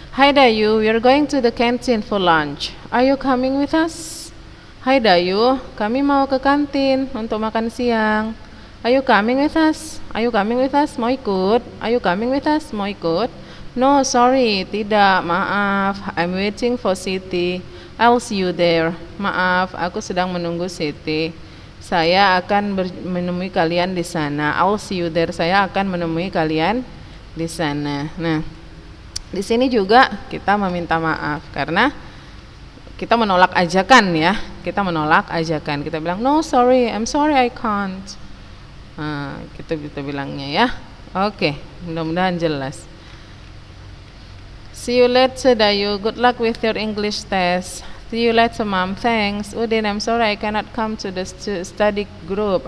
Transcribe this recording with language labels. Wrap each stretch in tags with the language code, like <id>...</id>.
<en>Hi Dayu, we are going to the canteen for lunch. Are you coming with us?</en> <id>Hai Dayu, kami mau ke kantin untuk makan siang.</id> <en>Are you coming with us? Are you coming with us?</en> <id>Mau ikut?</id> <en>Are you coming with us? Mau ikut? No, sorry,</en> <id>tidak, maaf.</id> <en>I'm waiting for Siti. I'll see you there.</en> <id>Maaf, aku sedang menunggu Siti. Saya akan menemui kalian di sana.</id> <en>I'll see you there.</en> <id>Saya akan menemui kalian di sana. Nah, di sini juga kita meminta maaf karena kita menolak ajakan ya. Kita menolak ajakan. Kita bilang</id> <en>no sorry, I'm sorry I can't.</en> <id>Kita bilangnya ya. Oke, mudah-mudahan jelas.</id> <en>See you later</en> <id>Dayu.</id> <en>Good luck with your English test. See you later Mom. Thanks. Udin, I'm sorry I cannot come to the study group.</en>